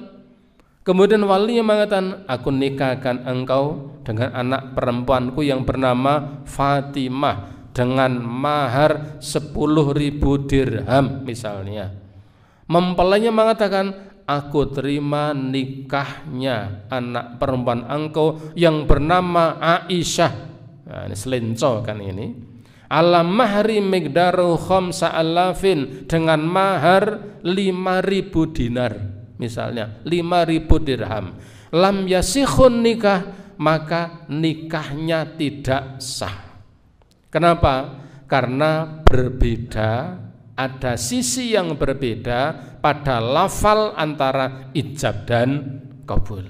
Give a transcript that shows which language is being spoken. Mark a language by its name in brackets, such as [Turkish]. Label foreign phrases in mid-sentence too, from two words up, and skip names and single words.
[Indonesian] Kemudian walinya mengatakan, aku nikahkan engkau dengan anak perempuanku yang bernama Fatimah dengan mahar 10.000 dirham misalnya. Mempelainya mengatakan, aku terima nikahnya anak perempuan engkau yang bernama Aisyah. Nah, ini selenco kan ini. [Arabic] على مهر مقداره خمسة آلاف, [Indonesian] dengan mahar 5.000 dinar misalnya, 5.000 dirham. [Arabic] لم يصح نكاح, [Indonesian] maka nikahnya tidak sah. Kenapa? Karena berbeda, ada sisi yang berbeda pada lafal antara ijab dan qabul.